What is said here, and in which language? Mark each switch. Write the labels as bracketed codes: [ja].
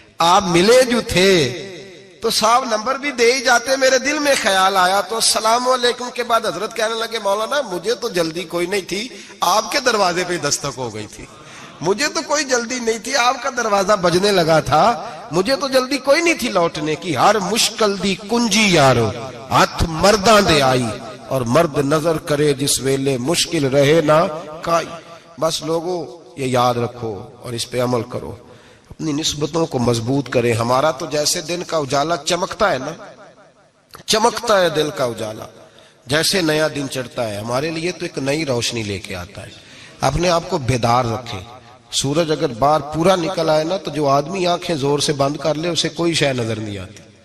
[ur] آپ ملے جو تھے تو صاحب نمبر بھی دے ہی جاتے. میرے دل میں خیال آیا تو السلام علیکم کے بعد حضرت کہنے لگے مولانا مجھے تو جلدی کوئی نہیں تھی, آپ کے دروازے پہ دستک ہو گئی تھی. مجھے تو کوئی جلدی نہیں تھی, آپ کا دروازہ بجنے لگا تھا, مجھے تو جلدی کوئی نہیں تھی لوٹنے کی. [pa] ہر مشکل دی کنجی یارو ہاتھ مرداں دے آئی, اور مرد نظر کرے جس ویلے مشکل رہے نہ کائی. [ur] بس لوگوں یہ یاد رکھو اور اس پہ عمل کرو, اپنی نسبتوں کو مضبوط کریں. ہمارا تو جیسے دن کا اجالا چمکتا ہے نا, چمکتا ہے دل کا اجالا, جیسے نیا دن چڑھتا ہے ہمارے لیے تو ایک نئی روشنی لے کے آتا ہے. اپنے آپ کو بیدار رکھیں. سورج اگر باہر پورا نکل آئے نا تو جو آدمی آنکھیں زور سے بند کر لے اسے کوئی شے نظر نہیں آتی.